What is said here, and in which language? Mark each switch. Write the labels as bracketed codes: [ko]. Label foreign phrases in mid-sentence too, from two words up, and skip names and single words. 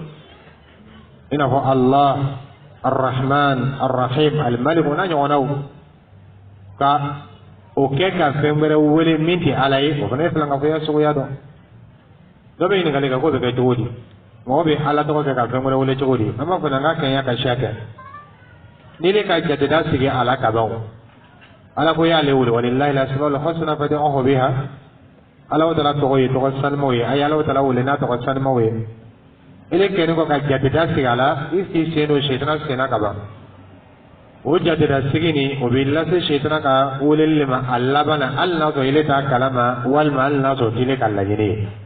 [bm] i n'a fɔ Allah Ar-Rahman Ar-Rahim Al-Malik n'a ɲɔgɔnnaw ka o kɛ ka fɛn wɛrɛ wele min tɛ Ala ye o fana ye filankafoya suguya dɔ dɔ bɛ ɲininkali kɛ k'o bɛ kɛ cogo di mɔgɔ bɛ Ala tɔgɔ kɛ ka fɛn wɛrɛ wele cogo di an b'a fɔ n ka kɛɲɛ ka siya kɛ ni ne ka jateda sigi a la kaban Ala ko y'ale wele [ar] ولله الأسماء الحسنى فادعوه بها [bm] Alahu Taala tɔgɔ ye tɔgɔ sanumaw ye a ye Alahu Taala wele n'a tɔgɔ sanumaw ye ele kɛlen kɔ ka jateda sigi a la i sigi sen don seyitana senna ka ban o jateda sigi nin o bɛ lase seyitana ka weleli le ma a laban na hali n'a sɔrɔ ele t'a kalama walima hali n'a sɔrɔ tile ka laɲini ye